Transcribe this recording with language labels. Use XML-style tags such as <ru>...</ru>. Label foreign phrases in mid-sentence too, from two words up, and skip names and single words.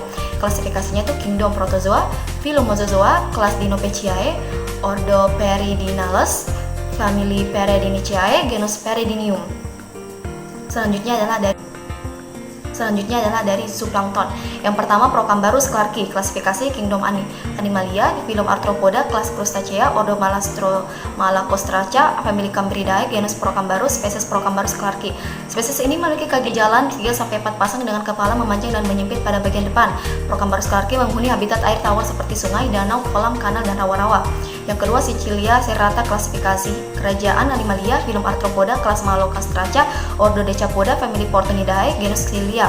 <id>Klasifikasinya itu Kingdom Protozoa, filum Mosazoa, kelas Dinopeciae, ordo Peridinales, famili Peridiniaceae, genus Peridinium. Selanjutnya adalah dari zooplankton. Yang pertama, Procambarus clarki, klasifikasi Kingdom Animalia, filum Arthropoda, kelas Crustacea, ordo Malacostraca, famili Cambridae, genus Procambarus, spesies Procambarus clarki. Spesies ini memiliki kaki jalan 3-4 pasang dengan kepala memanjang dan menyempit pada bagian depan. Procambarus clarki menghuni habitat air tawar seperti sungai, danau, kolam, kanal, dan rawa-rawa. Yang kedua, Sicilia serrata klasifikasi. Kerajaan Animalia, filum Arthropoda, kelas Malocastraca, ordo Decapoda, famili Portunidae, genus Cilia.</id>